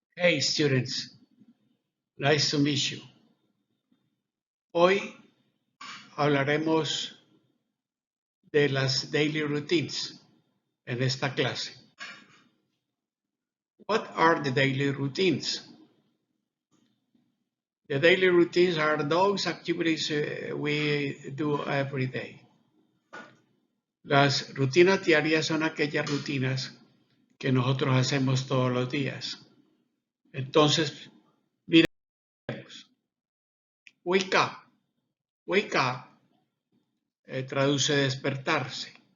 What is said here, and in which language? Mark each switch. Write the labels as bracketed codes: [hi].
[en] Hey students, nice to meet you. [es] Hoy hablaremos de las [en] daily routines [es] en esta clase. [en] What are the daily routines? The daily routines are those activities we do every day. [es] Las rutinas diarias son aquellas rutinas que nosotros hacemos todos los días. Entonces, miremos. Wake up. Wake up traduce despertarse.